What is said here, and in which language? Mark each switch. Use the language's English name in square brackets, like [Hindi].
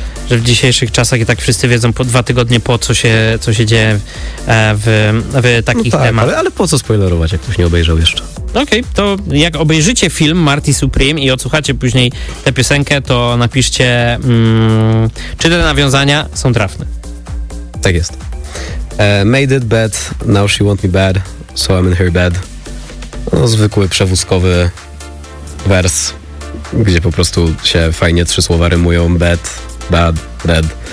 [Polish] że w dzisiejszych czasach i tak wszyscy wiedzą po 2 tygodnie po co się dzieje w takich temat. Ale po co spoilerować, jak ktoś nie obejrzał jeszcze? Okej, to jak obejrzycie film Marty Supreme i odsłuchacie później tę piosenkę, to napiszcie, czy te nawiązania są trafne. Tak jest. [English] Made it bad, now she want me bad, so I'm in her bed. [Polish] No, zwykły przewózkowy wers, gdzie po prostu się fajnie trzy słowa rymują. [English] Bad, bad, bad.